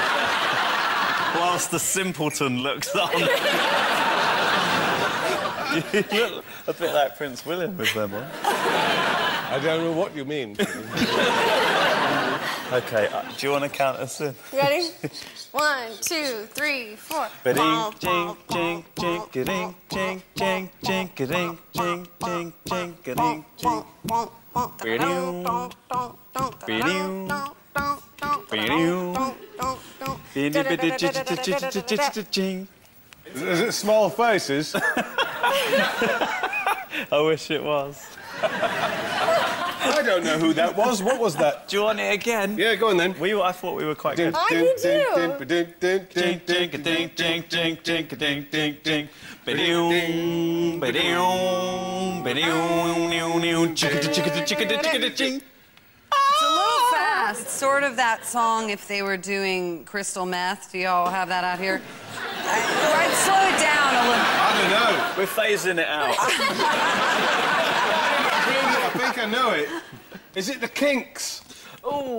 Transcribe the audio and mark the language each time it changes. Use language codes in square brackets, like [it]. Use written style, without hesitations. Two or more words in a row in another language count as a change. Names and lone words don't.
[en] Whilst the simpleton looks on. You look a bit like Prince William with them on. I don't know what you mean. OK, do you want to count us in? You ready? 1, 2, 3, 4. Ba-ding, jing, jing, jing, ga-ding, jing, jing, jing, ga-ding, jing, jing, jing, ga-ding, jing. Is it small faces? I wish it was. I don't know who that was. What was that? Do you want it again? Yeah, go on then. I thought we were quite good. I do too. Jing, jing, ga-ding, jing, jing, jing, ga-ding, jing, jing. Ba-ding, ba-ding, ba-ding, chicka-da-chicka-da-chicka-da-chicka-da-ching. It's a little fast. Sort of that song if they were doing crystal meth. Do y'all have that out here? I'd slow it down a little. I don't know. We're phasing it out. I think I know it. Is it the Kinks? Oh.